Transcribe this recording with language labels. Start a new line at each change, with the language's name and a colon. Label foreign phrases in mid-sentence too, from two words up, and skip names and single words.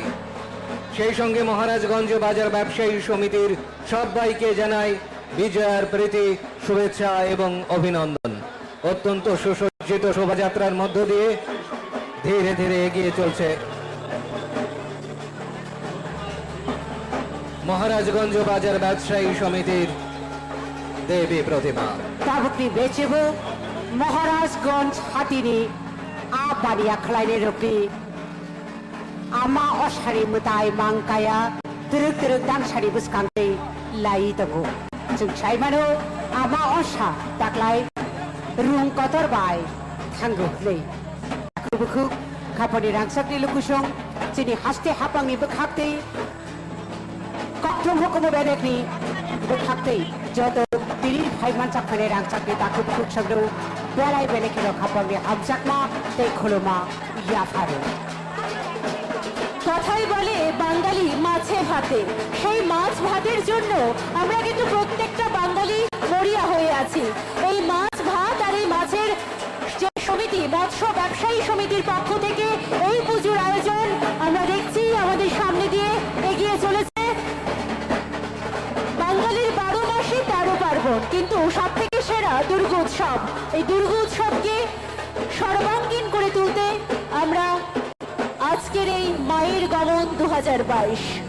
Bangla: সেই সঙ্গে মহারাজগঞ্জ বাজার ব্যবসায়ী সমিতির সবাইকে জানাই বিজয়ার প্রীতি, শুভেচ্ছা এবং অভিনন্দন। অত্যন্ত সুসজ্জিত শোভাযাত্রার মধ্য দিয়ে ধীরে ধীরে এগিয়ে চলছে মহারাজগঞ্জ বাজার ব্যবসায়ী সমিতির দেবী প্রতিমা।
Bodo: दाबुकनी बेचेबो महाराजगंज हातिनी आ बानिया खलायने रोकनी आमा असारि मुताय मांकाया तुरुक तुरुक दांसारि बुसकांते लाई तगो जों साइमानो आमा असा दाख्लाय रुं कतर बाय थांगो नै कुबुखु खापनि रांसाकनि लुकुसं जोंनि हास्ते हापांनि बोखाक्ते कक्टम हुकुम बेरेकनि बोखाक्ते जत दिल्ली फाइमान चाकने रांसाकनि दाखु बुखुक सग्रौ बेलाय बेलेखेरो खापनि हामसाकमा ते खलमा याफारो
Bangla: কথাই বলে বাঙালি মাছে ভাতে সেই মাছ ভাতের জন্য আমরা কিন্তু প্রত্যেকটা বাঙালি মরিয়া হয়ে আছি এই মাছ ভাত আর এই মাছের যে সমিতি মৎস্য ব্যবসায়ী সমিতির পক্ষ থেকে এই পুজোর আয়োজন আমরা দেখছি আমাদের সামনে দিয়ে এগিয়ে চলেছে বাঙালির 12 মাসে 13 পার্বণ কিন্তু সব থেকে সেরা দুর্গোৎসব এই দুর্গোৎসবকে সর্বাঙ্গীন করে তুলতে আমরা আজকের এই মায়ের গমন 2022